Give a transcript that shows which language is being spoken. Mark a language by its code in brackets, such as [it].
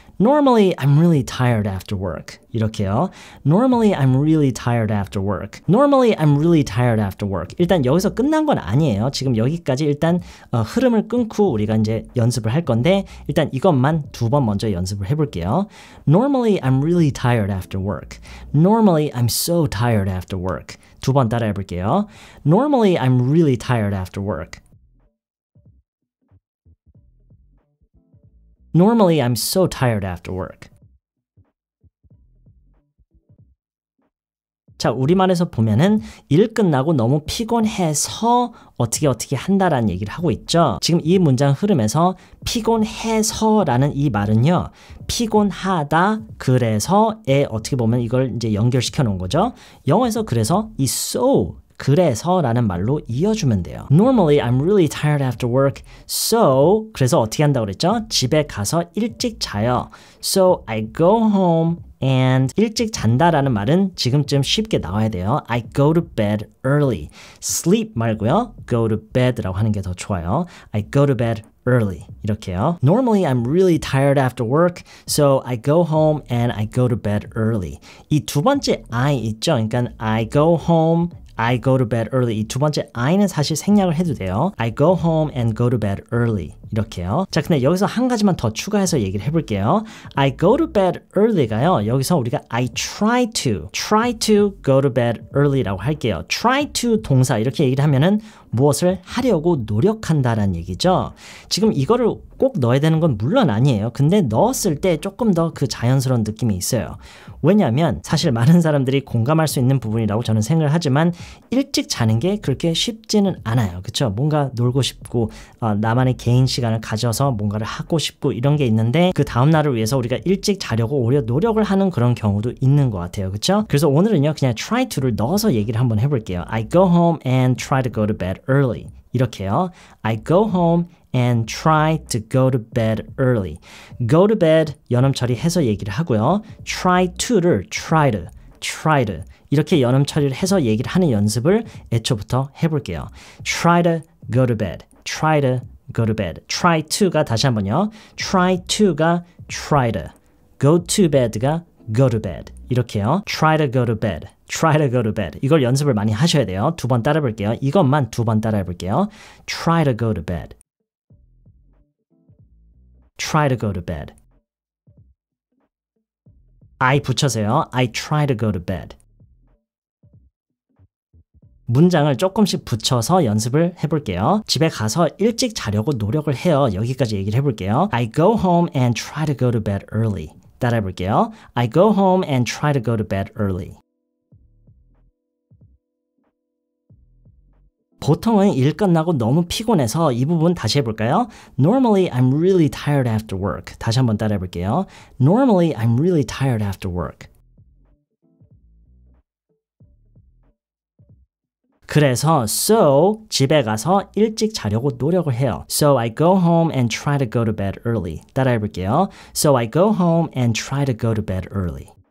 [en] Normally, I'm really tired after work. [ko] 이렇게요. [en] Normally, I'm really tired after work. Normally, I'm really tired after work. [ko] 일단 여기서 끝난 건 아니에요. 지금 여기까지 일단 흐름을 끊고 우리가 이제 연습을 할 건데 일단 이것만 두 번 먼저 연습을 해볼게요. [en] Normally, I'm really tired after work. Normally, I'm so tired after work. [ko] 두 번 따라 해볼게요. [en] Normally, I'm really tired after work. Normally, I'm so tired after work. [ko] 자, 우리말에서 보면은 일 끝나고 너무 피곤해서 어떻게 한다라는 얘기를 하고 있죠. 지금 이 문장 흐름에서 피곤해서라는 이 말은요. 피곤하다 그래서에 어떻게 보면 이걸 이제 연결시켜 놓은 거죠. 영어에서 그래서 이 so 그래서라는 말로 이어주면 돼요. [en] Normally, I'm really tired after work. [ko] So, 그래서 어떻게 한다고 그랬죠? 집에 가서 일찍 자요. [en] So, I go home and [ko] 일찍 잔다라는 말은 지금쯤 쉽게 나와야 돼요. [en] I go to bed early. sleep [ko] 말고요. [en] go to bed [ko] 라고 하는 게 더 좋아요. [en] I go to bed early. [ko] 이렇게요. [en] Normally, I'm really tired after work, so I go home and I go to bed early. [ko] 이 두 번째 I 있죠? 그러니까 [en] I go home I go to bed early. [ko] 이 두 번째 I는 사실 생략을 해도 돼요. [en] I go home and go to bed early. [ko] 이렇게요. 자, 근데 여기서 한 가지만 더 추가해서 얘기를 해볼게요. [en] I go to bed early가요. [ko] 여기서 우리가 [en] I try to go to bed early라고 할게요. [ko] try to 동사 이렇게 얘기를 하면은 무엇을 하려고 노력한다라는 얘기죠. 지금 이거를 꼭 넣어야 되는 건 물론 아니에요. 근데 넣었을 때 조금 더 그 자연스러운 느낌이 있어요. 왜냐하면 사실 많은 사람들이 공감할 수 있는 부분이라고 저는 생각을 하지만 일찍 자는 게 그렇게 쉽지는 않아요. 그렇죠? 뭔가 놀고 싶고 나만의 개인 시간을 가져서 뭔가를 하고 싶고 이런 게 있는데 그 다음 날을 위해서 우리가 일찍 자려고 오히려 노력을 하는 그런 경우도 있는 것 같아요. 그렇죠? 그래서 오늘은요 그냥 try to를 넣어서 얘기를 한번 해볼게요. [en] I go home and try to go to bed early. [ko] 이렇게요. [en] I go home and try to go to bed early. go to bed [ko] 연음 처리해서 얘기를 하고요. try to를 try to 이렇게 연음 처리를 해서 얘기를 하는 연습을 애초부터 해볼게요. [en] try to go to bed. try to go to bed. [ko] try to가 다시 한번요. [en] try to가 try to. go to bed가 go to bed. [ko] 이렇게요. [en] try to go to bed. try to go to bed. [ko] 이걸 연습을 많이 하셔야 돼요. 두 번 따라 볼게요. 이것만 두 번 따라 해볼게요. [en] try to go to bed. try to go to bed. I [ko] 붙여서요. [en] I try to go to bed. [ko] 문장을 조금씩 붙여서 연습을 해볼게요. 집에 가서 일찍 자려고 노력을 해요. 여기까지 얘기를 해볼게요. [en] I go home and try to go to bed early. [ko] 따라 해볼게요. [en] I go home and try to go to bed early. [ko] 보통은 일 끝나고 너무 피곤해서 이 부분 다시 해볼까요? [en] Normally, I'm really tired after work. [ko] 다시 한번 따라 해볼게요. [en] Normally, I'm really tired after work. [ko] 그래서 so 집에 가서 일찍 자려고 노력을 해요. [en] So I go home and try to go to bed early. [ko] 따라 해볼게요. [en] So I go home and try to go to bed early.